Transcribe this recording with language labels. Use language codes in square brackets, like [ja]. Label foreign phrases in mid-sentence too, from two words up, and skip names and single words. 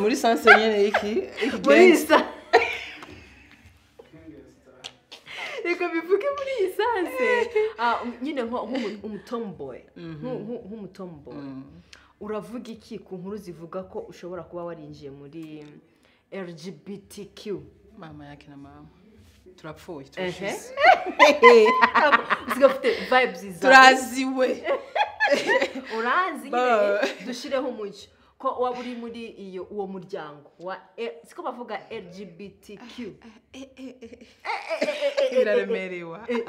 [rw] muri sanse nyene iki muri sanse reka bivuge muri iyi sanse nyine nk'umutomboy uravuga iki ku nkuru zivuga ko ushobora kuba warinjiye muri LGBTQ mama yake na mama turapfuye zigafite vibes turaziwe urazi dushireho umucyo ko waba uri muri uwo muryango siko bavuga LGBTQ iraremerewa